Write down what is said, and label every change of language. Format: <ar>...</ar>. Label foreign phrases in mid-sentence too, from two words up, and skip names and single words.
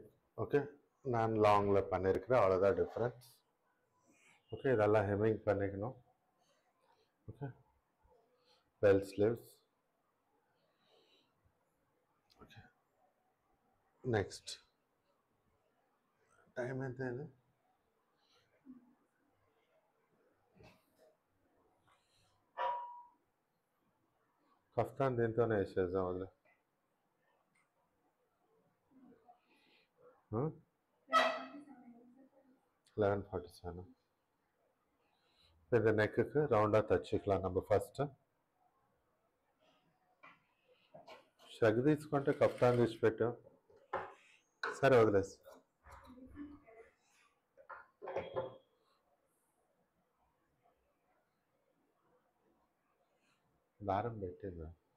<ta>ஓகே, நான் லாங்கில் பண்ணியிருக்கிறேன், அவ்வளோதான் டிஃப்ரென்ஸ். ஓகே, இதெல்லாம் ஹெமிங் பண்ணிக்கணும். ஓகே,</ta> <en>bell sleeves.</en> <ta>ஓகே,</ta> <en>next time</en> <te>ఎంత అయింది? కఫ్తాన్ దీంతోనే వేసేద్దాం వదిలే. 11:47.</te> <ta>இந்த நெக்குக்கு ரவுண்டாக தச்சுக்கலாம் நம்ம ఫస్ట్.</ta> <te>షగ్ తీసుకుంటే కఫ్తాన్ తీసి పెట్టు. సరే వదిలేసి దారం పెట్టిందా?</te>